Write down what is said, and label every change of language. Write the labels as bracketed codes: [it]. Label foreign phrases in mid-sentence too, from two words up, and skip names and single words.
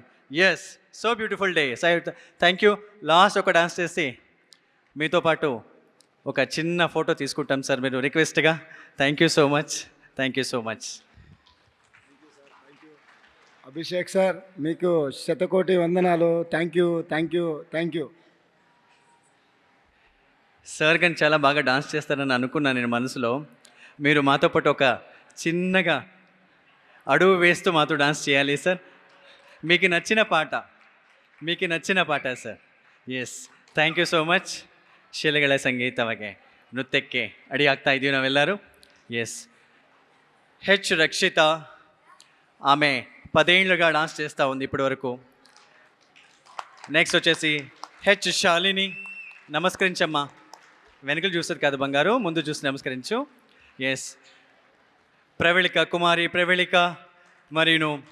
[en] Yes, so beautiful day. Thank you. [te] లాస్ట్ ఒక డాన్స్ చేసి మీతో పాటు ఒక చిన్న ఫోటో తీసుకుంటాం సార్, మీరు రిక్వెస్ట్గా. [en] Thank you so much, thank you so much. [te] అభిషేక్ సార్, మీకు శతకోటి వందనాలు. [en] Thank you, thank you, thank you. [te] సార్ కానీ చాలా బాగా డాన్స్ చేస్తారని అనుకున్నాను నేను మనసులో. మీరు మాతో పాటు ఒక చిన్నగా అడుగు వేస్తూ మాతో డాన్స్ చేయాలి సార్. మీకు నచ్చిన పాట, మీకు నచ్చిన పాట సర్. [en] Yes, thank you so much. [kn] ಶಿಲೆಗಳ ಸಂಗೀತವಾಗಿ ನೃತ್ಯಕ್ಕೆ ಅಡಿ ಆಗ್ತಾ ಇದ್ದೀವಿ ನಾವೆಲ್ಲರೂ. [te] ఎస్, హెచ్ రక్షిత, ఆమె 10 ఏళ్ళుగా డాన్స్ చేస్తూ ఉంది ఇప్పటి వరకు. నెక్స్ట్ వచ్చేసి హెచ్ శాలిని. నమస్కరించమ్మా. వెనుకలు చూస్తుంది కాదు బంగారు, ముందు చూసి నమస్కరించు. ఎస్, ప్రవళిక, కుమారి ప్రవళిక మరియు